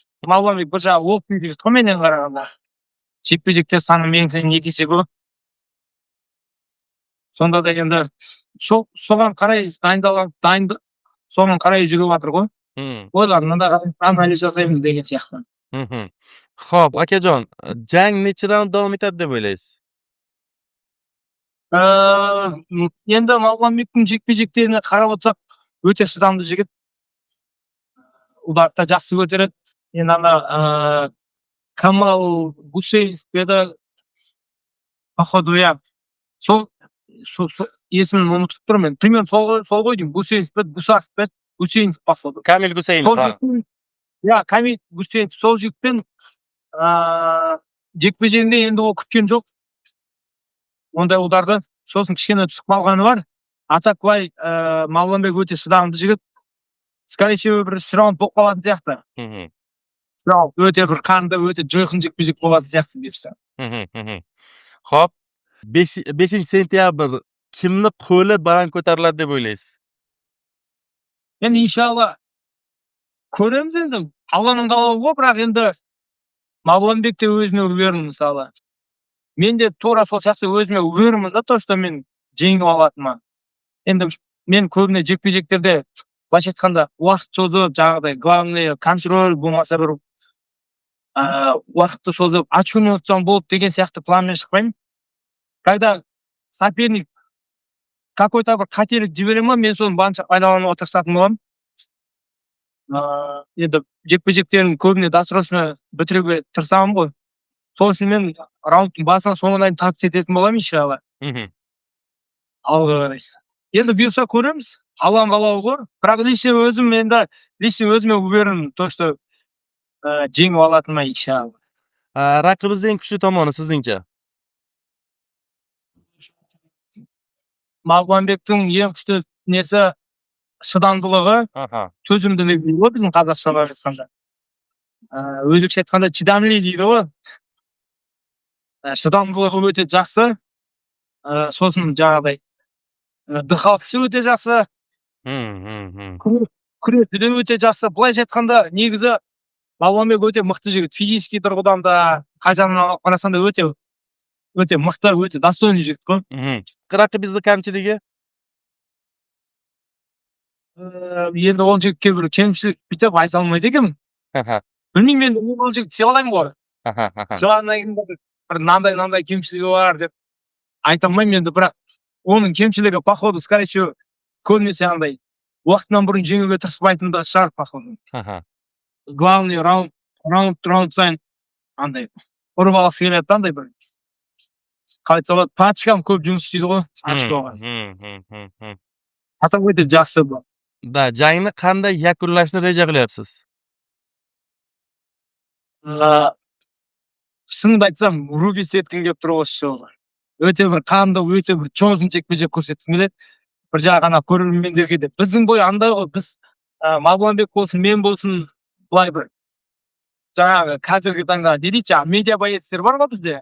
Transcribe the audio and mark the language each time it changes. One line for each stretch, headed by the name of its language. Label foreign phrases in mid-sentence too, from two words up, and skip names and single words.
Kazakh: Мағланбек бір жағы опытный жігіт қой менен қарағанда. Жекпе-жектер саны менен 2 есе көп. Сонда да енді соған қарай дайындық, соған қарай жүріп жатыр ғой. Ойларына да анализ жасаймыз деген сияқты.
Uzbek: Xo'p, akajon, jang necha raund davom etadi deb o'ylaysiz?
Kazakh: Енді Мағланбектің жекпе-жектеріне қарап отырсақ, өте шыдамды жігіт. Ударды жақсы көтереді. Енді ана Камал Гусейнов деді,
Russian: походу я
Kazakh: сол есімін ұмытып тұрмын. Примерно сол ғой деймін. Гусейнов пе, Гусаков пе, Гусейнов походу. Камил Гусейнов. Я, Камил Гусейнов сол жігітпен жекпе-жегінде енді ол күткен жоқ. Ондай ударды. Сосын кішкене түсіп қалғаны бар. Атак былай Мағланбек өте шыдамды жігіт.
Russian: Скорее всего,
Kazakh: бір 3 раунд болып қалатын сияқты. Өте бір қанды, өте жойқын жекпе-жек болатын сияқты депсі.
Uzbek: Xo'p, 5 sentyabr kimni qo'li baland ko'tariladi deb o'ylaysiz?
Kazakh: Енді иншалла көреміз енді. Алланың қалауы ғой, бірақ енді Мағланбек те өзіне уверен мысалы. Мен де тура сол сияқты өзіме уверенмін да,
Russian: то, что
Kazakh: мен жеңіп алатыныма. Енді мен көбіне жекпе-жектерде былайша айтқанда уақыт созып, жаңағыдай главный контроль болмаса бір уақытты созып очкомен ұтсам болды деген сияқты планмен шықпаймын.
Russian: Когда соперник какой-то
Kazakh: бір қателік жібере ма, мен соны барынша пайдалануға тырысатын боламын. Енді жекпе-жектерін көбіне досрочно бітіруге тырысамын ғой. Сол үшін мен раундтың басынан соңына дейін takip ететін боламын иншалла. Алға қарай. Енді бұйырса көреміз. Алланың қалауы ғой. Бірақ лично өзіме уверен,
Russian: то что
Kazakh: жеңіп алатыныма иншалла.
Uzbek: Raqibinizning eng kuchli tomoni sizningcha?
Kazakh: Мағлұмбектің ең күшті несі шыдамдылығы, төзімділігі ғой біздің қазақшаға айтқанда. Өзбекше айтқанда чидамли дейді ғой. Шыдамдылығы өте жақсы. Сосын жаңағыдай дыхалысы өте жақсы. Күресі де өте жақсы. Былайша айтқанда негізі Мағлұмбек өте мықты жігіт. Физический тұрғыдан да, қай жағынан қарасаң да өте мықты, өте достойный жігіт қой.
Uzbek: Raqibingizni kamchiligi?
Kazakh: Енді ол жігітке бір кемшілік бүйтіп айта алмайды екенмін. Білмеймін, мен ол жігітті сыйлаймын ғой. Сыйлағаннан кейін бір мынандай кемшілігі бар деп айта алмаймын енді, бірақ оның кемшілігі
Russian: походу, скорее всего,
Kazakh: көбінесе андай уақытынан бұрын жеңуге тырыспайтындығы шығар походу. Главный раунд сайын андай ұрып алғысы келеді, андай бір қалай айтса болады, тактикам көп жұмыс істейді ғой очкоға. Атап өте жақсы бұл.
Uzbek: Da, jangni qanday yakunlashni reja qilyapsiz?
Kazakh: Шынымды айтсам, Рубис еткім келіп тұр осы жолы. Өте бір қанды, өте бір чоғын жекпе-жек көрсеткім келеді. Бір жағы ғана көрермендерге де. Біздің бой андай ғой, біз Мағлұмбек болсын, мен болсын, былай бір жаңағы қазіргі таңда не дейді, медиа боецтер бар ғой бізде.